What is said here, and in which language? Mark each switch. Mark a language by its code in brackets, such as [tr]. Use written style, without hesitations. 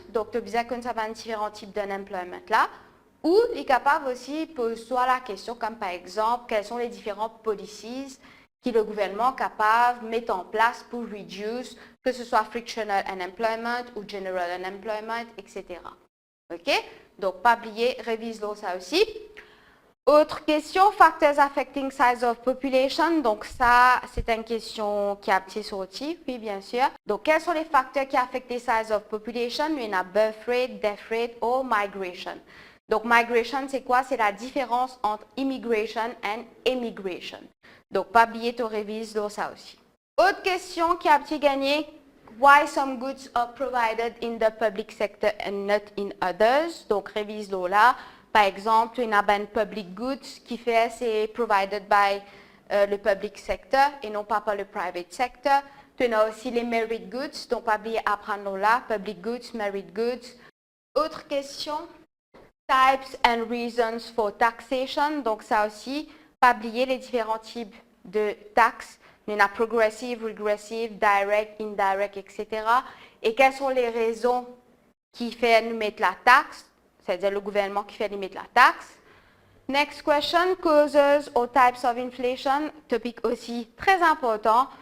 [fr] Donc, tu as besoin qu'on sache différents types d'unemployment là. Ou, il est capable aussi de poser la question, comme par exemple, quelles sont les différentes policies que le gouvernement est capable de mettre en place pour réduire, que ce soit frictional unemployment ou general unemployment, etc. OK? Donc, pas oublier, révise-le ça aussi. Autre question, [en] factors affecting size of population. [fr] Donc ça, c'est une question qui a été sortie, oui bien sûr. Donc quels sont les facteurs qui affectent les [en] size of population? [fr] Il y en a birth rate, death rate ou migration. Donc migration, c'est quoi? C'est la différence entre immigration et emigration. Donc pas oublier de réviser ça aussi. Autre question qui a petit gagné. [en] Why some goods are provided in the public sector and not in others? [fr] Donc, révise là. Par exemple, tu as un public goods qui fait c'est provided by le public sector et non pas par le private sector. Tu as aussi les merit goods, donc pas oublier apprendre là. [en] Public goods, merit goods. [fr] Autre question. [en] Types and reasons for taxation. [fr] Donc, ça aussi, pas oublier les différents types de taxes. Il y en a progressive, regressive, direct, indirect, etc. Et quelles sont les raisons qui font nous mettre la taxe, c'est-à-dire le gouvernement qui fait nous mettre la taxe. [en] Next question, causes or types of inflation, topic [fr] aussi très important.